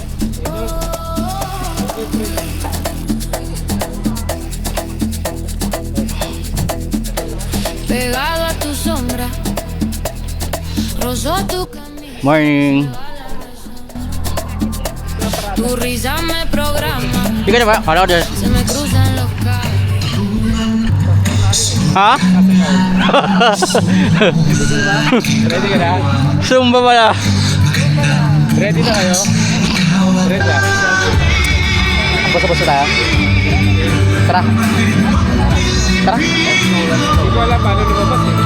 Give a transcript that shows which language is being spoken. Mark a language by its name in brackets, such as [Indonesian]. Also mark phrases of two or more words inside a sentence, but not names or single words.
[Spanish] Pegado a tu sombra, rozó tu camino. [English] Morning. [Spanish] Tu risa me programa, [Filipino] Hindi ka na ba? Kala ko dyan. [Spanish] se me cruzan los cables. Ha? [Filipino] Ready ka na? Sumba pala. Ready na kayo? Ready na? Basta-basta tayo. Tara. Tara. Hindi ko alam paano lumabas eh.